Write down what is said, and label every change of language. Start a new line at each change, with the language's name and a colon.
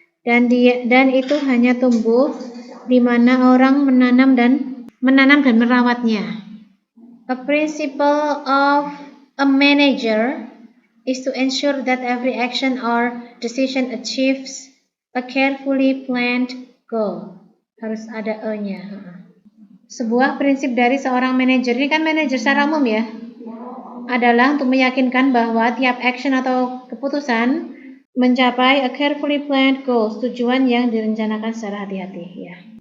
Indonesian: Dan itu hanya tumbuh di mana orang menanam dan merawatnya.
English: A principle of a manager is to ensure that every action or decision achieves a carefully planned goal.
Indonesian: Harus ada E-nya. Sebuah prinsip dari seorang manajer, ini kan manajer secara umum ya, adalah untuk meyakinkan bahwa tiap action atau keputusan mencapai
English: a carefully planned goal,
Indonesian: tujuan yang direncanakan secara hati-hati ya.